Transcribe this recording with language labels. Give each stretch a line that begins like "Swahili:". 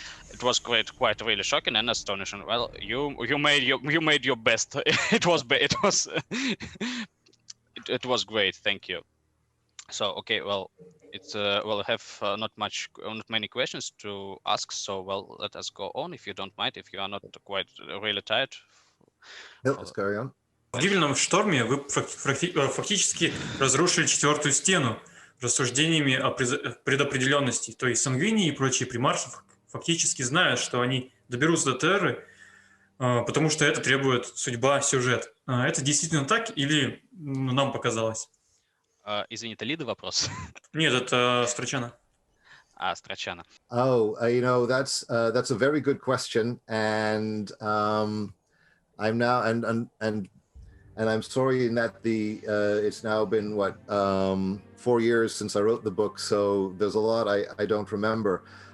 English: It was quite really shocking and astonishing. Well, you made your best. It was great. Thank you. So okay, well, it's we'll have not many questions to ask. So well, let us go on if you don't mind. If you are not quite really tired. Let's carry on.
Russian: В «Гибельном шторме» вы фактически разрушили 4-ю стену рассуждениями о предопределенности, то есть Сангвини и прочие примарши фактически знают, что они доберутся до Терры, потому что это требует судьба, сюжет. Это действительно так или нам показалось? Извини, это Лида вопрос? Нет, это Страчана. Страчана.
English: That's a very good question, and I'm now and I'm sorry in that it's now been 4 years since I wrote the book, so there's a lot I don't remember.